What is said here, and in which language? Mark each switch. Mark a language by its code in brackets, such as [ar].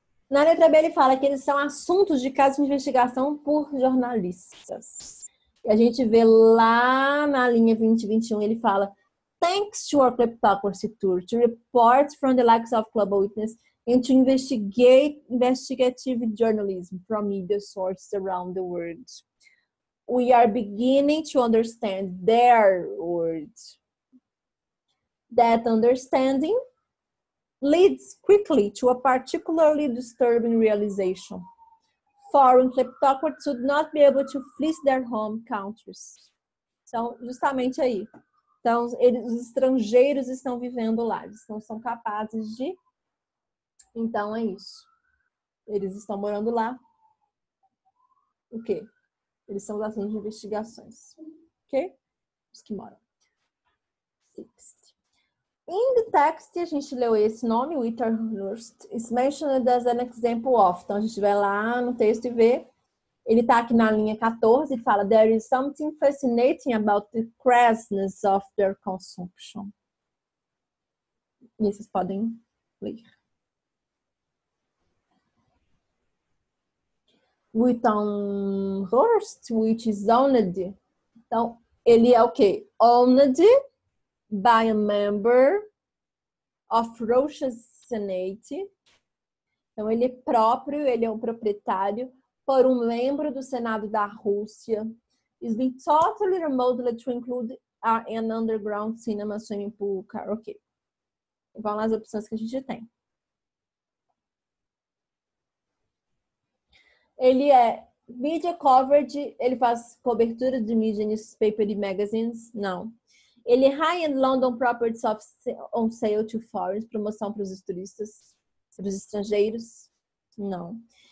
[pt] Na letra B, ele fala que eles são assuntos de casos de investigação por jornalistas. E a gente vê lá na linha 2021, ele fala: [en] Thanks to our Kleptocracy Tour, to report from the likes of Global Witness and to investigate investigative journalism from media sources around the world. We are beginning to understand their words. That understanding leads quickly to a particularly disturbing realization. Foreign kleptocrats would not be able to fleece their home countries. [pt] Então, justamente aí. Então, os estrangeiros estão vivendo lá, eles não são capazes de. Então, é isso. Eles estão morando lá. O quê? Eles são os assuntos de investigações. Ok? Os que moram. [en] In the text, [pt] a gente leu esse nome, [en] Witterhurst, is mentioned as an example of. [pt] Então, a gente vai lá no texto e vê. Ele está aqui na linha 14 e fala: [en] There is something fascinating about the crassness of their consumption. [pt] E vocês podem ler. Witterhurst, [en] which is owned. [pt] Então, ele é o quê? [en] Owned by a member of Russia's Senate. [pt] Então, ele é próprio, ele é um proprietário por um membro do Senado da Rússia. [en] It's been totally remodeled to include an underground cinema, swimming pool, karaoke. [pt] Vão lá as opções que a gente tem. Ele é media coverage, ele faz cobertura de mídia, newspaper e magazines? Não. Ele é [en] high-end London properties on sale to foreigners, [pt] promoção para os turistas, para os estrangeiros? Não.